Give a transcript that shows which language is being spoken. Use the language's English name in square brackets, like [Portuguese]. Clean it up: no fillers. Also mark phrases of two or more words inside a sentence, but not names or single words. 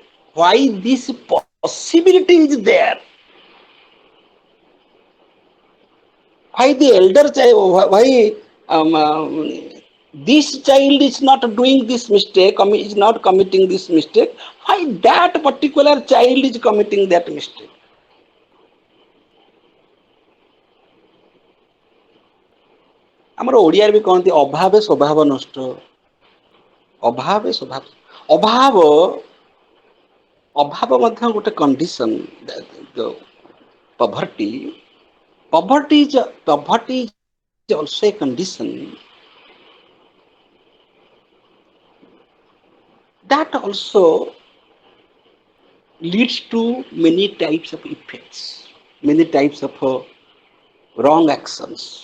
[English] Why this possibility is there? Why the elder child? Why this child is not doing this mistake? Is not committing this mistake? Why that particular child is committing that mistake? [Odia] ଆମର ଓଡ଼ିଆରେ ବି କହନ୍ତି ଅଭାବେ ସ୍ୱଭାବ ନଷ୍ଟ। ଅଭାବେ ସ୍ୱଭାବ, ଅଭାବ ମଧ୍ୟ ଗୋଟେ କଣ୍ଡିସନ। [English] ପଭର୍ଟି is also a condition that also leads to many types of effects, many types of wrong actions.